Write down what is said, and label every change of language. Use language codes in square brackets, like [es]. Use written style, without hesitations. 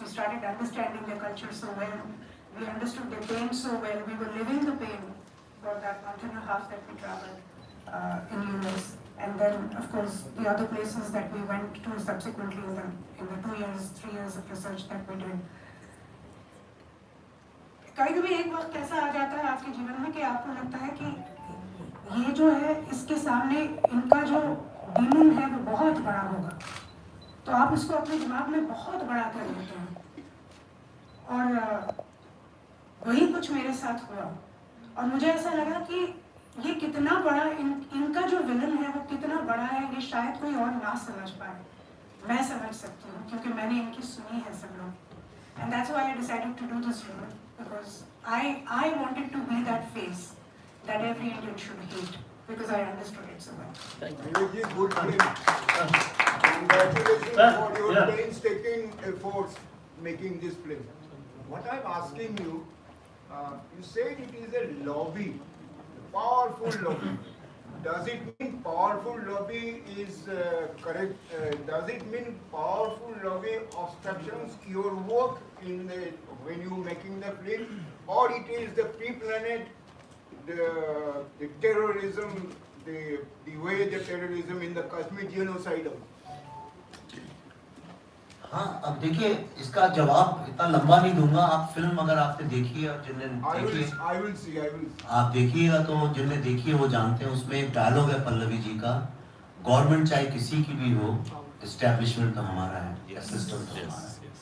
[en] We started understanding their culture so well. We understood their pain so well. We were living the pain for that month and a half that we traveled in US. And then, of course, the other places that we went to subsequently in the 2 years, 3 years of research that we did. [hi] कभी-कभी एक वक्त ऐसा आ जाता है आपके जीवन में कि आपको लगता है कि ये जो है इसके सामने इनका जो डीमन है वो बहुत बड़ा होगा, तो आप उसको अपने दिमाग में बहुत बड़ा कर लेते हैं। और वही कुछ मेरे साथ हुआ और मुझे ऐसा लगा कि ये कितना बड़ा इनका जो विलन है वो कितना बड़ा है, ये शायद कोई और ना समझ पाए, मैं समझ सकती हूँ क्योंकि मैंने इनकी सुनी है सब लोग। [en] And that's why I decided to do this role, because I wanted to be that face that every Indian should hate, because I understood it so well. Thank you. Vivek ji, good film. Congratulations for your painstaking efforts making this film. What I'm asking you, You said it is a lobby, powerful lobby. Does it mean powerful lobby is correct? Does it mean powerful lobby obstructions your work in the when you making the film, or it is the pre-planned the terrorism, the way the terrorism in the Kashmir genocide? [hi] हाँ, अब देखिए इसका जवाब इतना लंबा नहीं दूंगा। आप फिल्म अगर आपने देखी है और जिनने देखी है, [en] I will see. [hi] आप देखिएगा तो जिनने देखी है वो जानते हैं। उसमें एक डायलॉग है पल्लवी जी का, गवर्नमेंट चाहे किसी की भी हो, एस्टेब्लिशमेंट तो हमारा है, या सिस्टम तो हमारा है।